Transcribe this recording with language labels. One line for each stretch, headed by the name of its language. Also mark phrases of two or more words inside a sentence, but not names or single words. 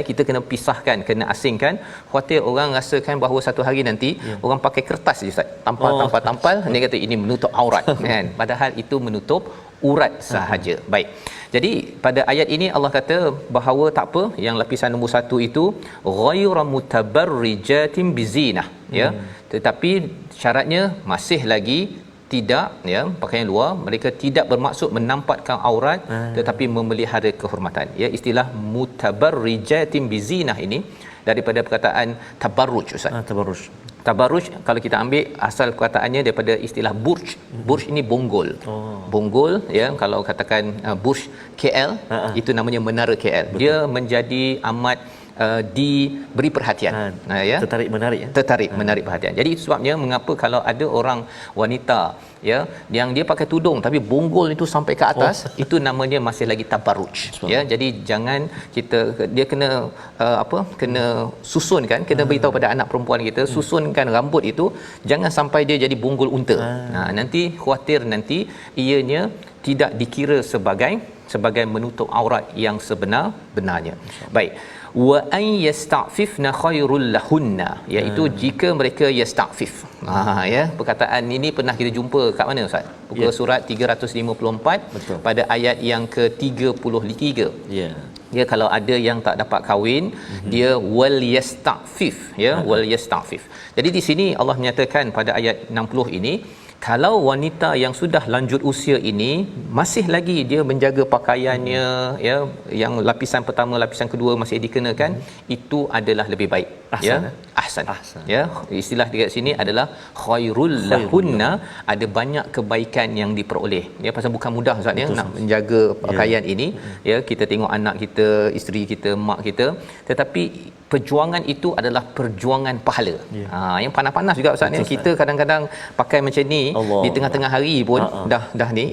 Malay: Kita kena pisahkan, kena asingkan. Khuatir orang rasakan bahawa satu hari nanti orang pakai kertas je Ustaz, tampal dia kata ini menutup aurat kan, padahal itu menutup urat sahaja. Baik, jadi pada ayat ini Allah kata bahawa tak apa, yang lapisan nombor 1 itu
Arabic: ghayra mutabarrijatin bizinah
Malay: ya, tetapi syaratnya masih lagi tidak ya, pakaian luar mereka tidak bermaksud menampakkan aurat tetapi memelihara kehormatan ya. Istilah
Arabic: mutabarrijatin bizinah
Malay: ini daripada perkataan tabarruj Ustaz. Tabarruj kalau kita ambil asal perkataannya daripada istilah burj. Burj ini bonggol. Bonggol ya, kalau katakan burj KL itu namanya menara KL. Betul. Dia menjadi amat diberi perhatian ya, tertarik menarik perhatian. Jadi itu sebabnya mengapa kalau ada orang wanita ya yang dia pakai tudung tapi bonggol itu sampai ke atas, itu namanya masih lagi tabarruj ya. Jadi jangan dia kena kena susunkan, kena beritahu pada anak perempuan kita, susunkan rambut itu jangan sampai dia jadi bonggol unta. Nanti khuatir nanti ianya tidak dikira sebagai menutup aurat yang sebenar-benarnya. Baik,
Arabic: wa ay yasta'fifna khairul lahunna,
Malay: iaitu jika mereka yasta'fif. Ya, perkataan ini pernah kita jumpa kat mana Ustaz? Buku surat 354. Betul. Pada ayat yang ke-33. Ya, kalau ada yang tak dapat kahwin, dia
Arabic: wal yasta'fif
Malay: ya,
Arabic: wal yasta'fif.
Malay: Jadi di sini Allah menyatakan pada ayat 60 ini, kalau wanita yang sudah lanjut usia ini masih lagi dia menjaga pakaiannya ya, yang lapisan pertama, lapisan kedua masih dikenakan, itu adalah lebih baik. Ahsan. Ya, istilah dekat sini adalah
Arabic: khairul lahunna,
Malay: ada banyak kebaikan yang diperoleh. Ya, pasal bukan mudah Ustaz ya nak menjaga pakaian ini. Ya, kita tengok anak kita, isteri kita, mak kita, tetapi perjuangan itu adalah perjuangan pahala. Yang panas-panas juga Ustaz ni. Kita kadang-kadang pakai macam ni di tengah-tengah hari pun dah ni.